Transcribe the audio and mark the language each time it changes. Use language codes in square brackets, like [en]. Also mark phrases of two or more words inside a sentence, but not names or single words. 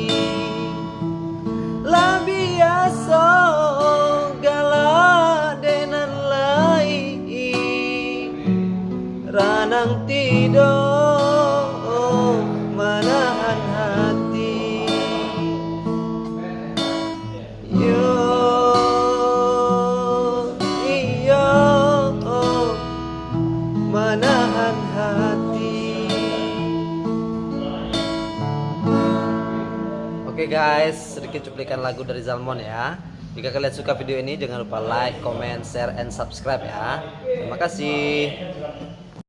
[min] Lah biasa galak denan lai, ranang tidur manahan hati. Yo iyo manahan hati. [id] Oke guys, sedikit cuplikan lagu dari Zalmon ya. Jika kalian suka video ini jangan lupa [en] like, comment, share, and subscribe [id] ya. Terima kasih.